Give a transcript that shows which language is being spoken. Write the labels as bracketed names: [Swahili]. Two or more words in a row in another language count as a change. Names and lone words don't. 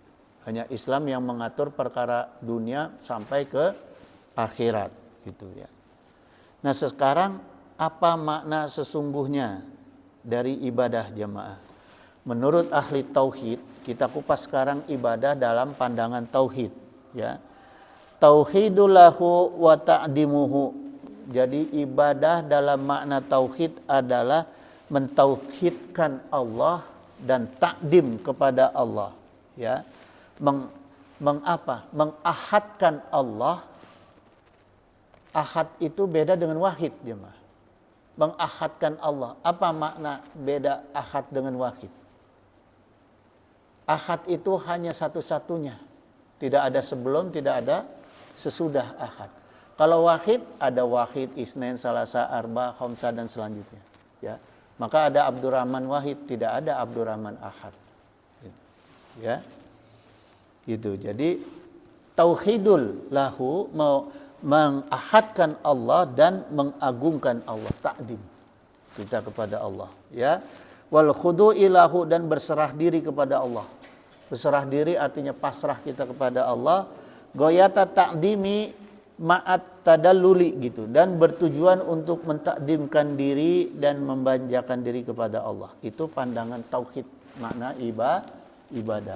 [Indonesian] Hanya Islam yang mengatur perkara dunia sampai ke akhirat, gitu ya. Nah, sekarang apa makna sesungguhnya dari ibadah jamaah? Menurut ahli tauhid, kita kupas sekarang ibadah dalam pandangan tauhid, ya. [Arabic] توحيد الله وتعظيمه. [Indonesian] Jadi ibadah dalam makna tauhid adalah mentauhidkan Allah dan takdim kepada Allah, ya. Mengahadkan Allah. Ahad itu beda dengan wahid, jemaah. Mengahadkan Allah. Apa makna beda ahad dengan wahid? Ahad itu hanya satu-satunya. Tidak ada sebelum, tidak ada sesudah ahad. Kalau wahid, ada [Arabic] واحد، اثنين، ثلاثة، أربعة، خمسة, [Indonesian] dan selanjutnya. Ya. Maka ada Abdurrahman wahid, tidak ada Abdurrahman ahad. Ya. Gitu. Jadi [Arabic] توحيده له, [Indonesian] mengahadkan Allah dan mengagungkan Allah, takdim kita kepada Allah, ya. [Arabic] والخضوع له, [Indonesian] dan berserah diri kepada Allah. Berserah diri artinya pasrah kita kepada Allah. [Arabic] غاية التعظيم مع التذلل [Indonesian] gitu, dan bertujuan untuk mentakdimkan diri dan membanjakan diri kepada Allah. Itu pandangan tauhid, makna ibadah.